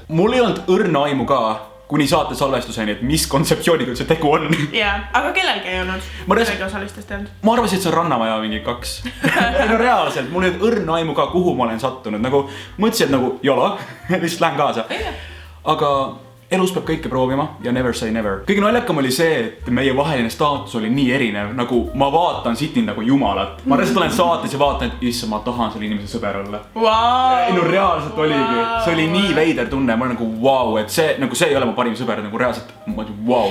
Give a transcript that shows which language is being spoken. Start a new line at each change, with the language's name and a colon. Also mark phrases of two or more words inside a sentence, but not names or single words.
Estonian: Mul ei olnud õrna aimu ka kuni saate salvestuseni, et mis kontseptsiooniga see tegu on. Jaa, aga kellelgi ei olnud? Kellelgi osalistest ei olnud? Ma arvasin, et see on Rannamaja mingi 2. No reaalselt, mul ei olnud õrna aimu ka, kuhu ma olen sattunud. Nagu mõtlesin, et nagu jolo, lihtsalt lähen kaasa. Aga elus peab kõike proovima ja
English: never say never.
Estonian: Kõige naljakam oli see, et meie vaheline staatus oli nii erinev, nagu ma vaatan Sydney nagu jumalat. Ma reaalselt olen saates ja vaatan, et issa, ma tahan selle inimese sõber olla. No reaalselt oligi. See oli nii veider tunne, ma olen nagu wow, et see ei ole mu parim sõber, nagu reaalselt ma olin wow.